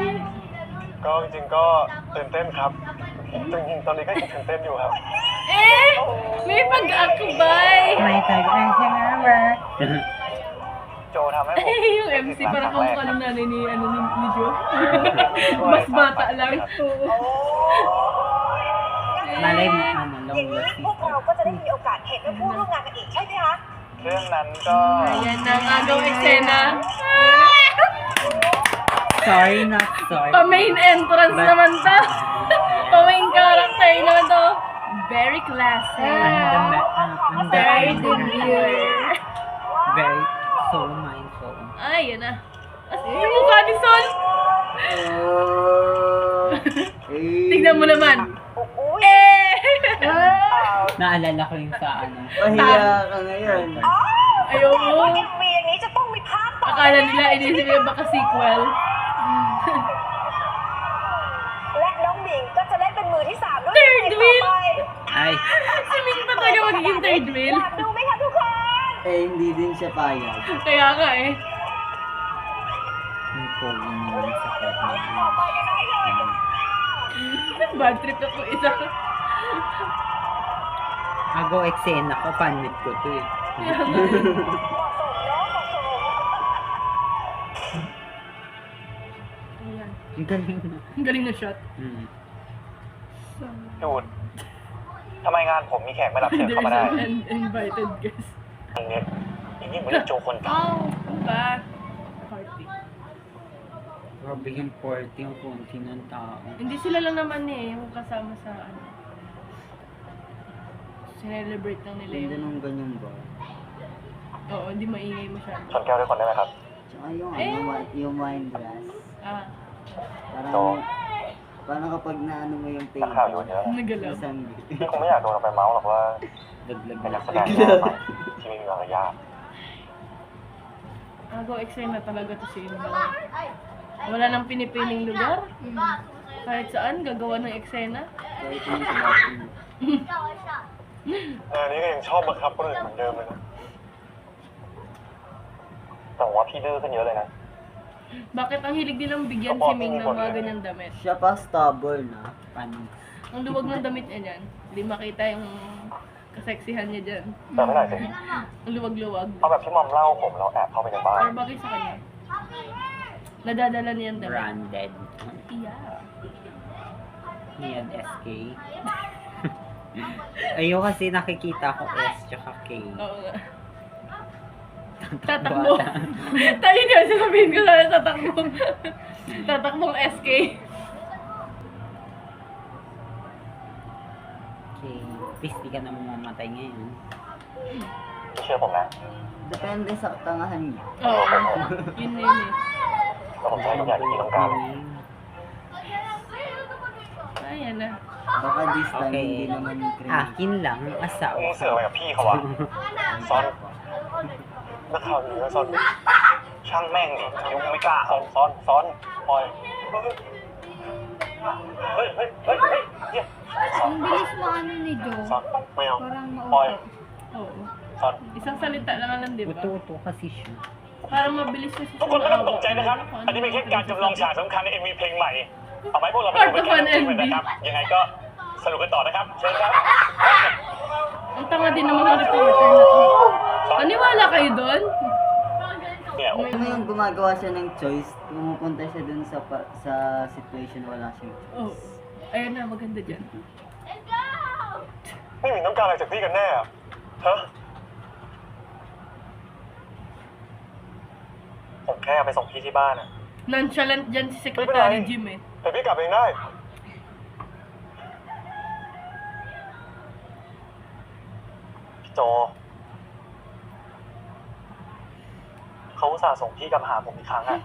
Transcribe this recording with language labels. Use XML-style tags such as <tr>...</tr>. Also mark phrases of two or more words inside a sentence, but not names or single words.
<th>ก็จริงๆก็ตื่นเต้นครับจริงๆตอนนี้ก็ยังตื่นเต้นอยู่ครับ</th> <tl>Eh, may pag-akbay. May tag-ang siya nga ba?</tl> <th>โจทำให้ผม</th> <tl>Yung MC parang kamukha ng nanay ni Joe. Mas bata lang. Malay mo, ano,</tl> <th>อย่าง</th> <en>long</en> <th>นี้</th> <en>lost</en> <th>พวกเราก็จะได้มีโอกาสเห็นและผู้ร่วมงานกันอีกใช่ไหมคะ เรื่องนั้นก็</th> <tl>Ayan na ang agaw eksena.</tl> <en>Sorry, not sorry.</en> <tl>Pa-</tl> <en>main entrance</en> <tl>naman to. Pa-</tl> <en>main character</en> <tl>naman to.</tl> <en>Very classy. I'm Very the demure. very so mindful.</en> <tl>Ay, yan na. As yung mukha ni Sol. Tignan mo naman. Uy! Eh! Naalala ko yung sa ano. Pahiya ka ngayon. Ayoko.</tl> <th>MV อย่างนี้จะต้องมีภาคต่อ</th> <tl>Akala nila inisip nila baka sequel.</tl> <th>และน้องหมิงก็จะเล่นเป็นมือที่สามด้วย</th> <en>Third</en> <th>ใน</th> <en>wheel</en> <th>ต่อไป</th> <tl>Ay, Si Ming pa talaga magiging third อ</tl> <en>wheel.</en> <th>ยากดูไหมคะทุกคน</th> <tl>Eh, hindi din siya payag. Kaya nga eh. yung pogi naman sa kanya. Bad trip ako isa. Ako eksena ko, panit ko to eh. Ayan. Ang galing na. Ang galing na shot. Hmm.</tl> <th>หยุดทำไมงานผมมีแขกไม่รับเชิญ</th> <en>There's</en> <th>เข้ามาได้</th> <en>an invited guest.</en> <th>อย่างเงี้ยยิ่งกว่าเรื่องโจคนเก่า Oh,</th> <tl>Diba? Party. Grabe yung party, ang konti ng tao. Hindi sila lang naman eh, yung kasama sa ano. Celebrate lang nila Ganda yung... nung ganyan ba? Oo, hindi maingay masyado.</tl> <th>ชนแก้วด้วยคนได้ไหมครับ</th> <tl>Tsaka yung, Eh. yung</tl> <en>wine glass. Ah,</en> <tl>Parang, parang kapag naano mo yung table.</tl> <th>นักข่าวอยู่เยอะ</th> <tl>nagalaw. Isang</tl> <th>พี่คงไม่อยากโดนเอาไปเมาส์หรอกว่า</th> <tl>Laglag</tl> <th>เป็น</th> <tl>na</tl> <th>นักแสดงหน้าใหม่ที่ไม่มีมารยาท</th> <tl>Nag-o-excel na talaga to si Inbang. Wala nang pinipiling lugar. Kahit saan, gagawa ng eksena. kahit yung sinabi.</tl> <th>อันนี้ก็ยังชอบบังคับคนอื่นเหมือนเดิมเลยนะแต่ว่าพี่ดื้อขึ้นเยอะเลยนะ</th> <tl>Bakit ang hilig nilang bigyan si Ming ng mga ganyang damit? Siya pa stubborn na. Paano? Ang luwag ng damit niya dyan. Hindi makita yung kaseksihan niya dyan.</tl> <th>แต่ไม่ได้สิ</th> <tl>Ang luwag-luwag.</tl> <th>เอาแบบที่มอมเล่าผมเราแอบเข้าไปในบ้าน</th> <tl>Or bagay sa kanya. Nadadala niya yung damit. Branded.</tl> <en>Yeah.</en> <tl>Yan, SK. Ayun kasi nakikita ko S tsaka K. Oo nga. Tatakbo. Tayo niya, sasabihin ko sana tatakbo. Tatakbong SK. Okay. Please, di ka na mamamatay ngayon.</tl> <th>พี่เชื่อผมนะ</th> <tl>Depende sa katangahan niya. Oo. Yun na yun eh.</tl> <th>แล้วผมจะให้ทุกอย่างที่พี่ต้องการ</th> <tl>Ayan na. Baka</tl> <en>this time</en> <tl>Okay. hindi naman crazy. Akin lang,</tl> <th>มึง</th> <tl>asawa</tl> <th>เสือกอะไรกับพี่เขาวะซอนนักข่าวอยู่นะซอนช่างแม่งดิยังไม่กล้าซ้อนปล่อยเฮ้ยเฮ้ยเฮ้ยเฮ้ยเหี้ย</th> <tl>ang bilis mo ano ni Joe.</tl> <th>ซอนไม่เอา</th> <tl>Parang</tl> <th>ปล่อย</th> <tl>maupo. Oo.</tl> <th>ซอน</th> <tl>Isang salita lang alam, di ba? Uto-uto kasi siya. Para mabilis na siya</tl> <th>ทุกคนไม่ต้องตกใจนะครับ อันนี้เป็นแค่การจำลองฉากสำคัญใน MV เพลงใหม่ เอาไหมพวกเราไปดูกันจริงเลยนะครับ ยังไงก็สนุกกันต่อนะครับ เชิญครับ</th> <tl>Ang tanga din naman ng reporter na to. Maniwala kayo doon?</tl> <th>เนี่ย</th> <tl>Ano yung gumagawa siya ng choice, pumupunta siya dun sa situation na wala siyang Oo. choice. Ayan na, maganda dyan.</tl> <th>ไม่มีต้องการอะไรจากพี่กันแน่อะฮะผมแค่เอาไปส่งพี่ที่บ้านอะ</th> <tl>Nonchalant dyan si Secretary Jim eh.</tl> <th>แต่พี่กลับเองได้ พี่โจ เขาอุตส่าห์ส่งพี่กลับมาหาผมอีกครั้งอะ</th>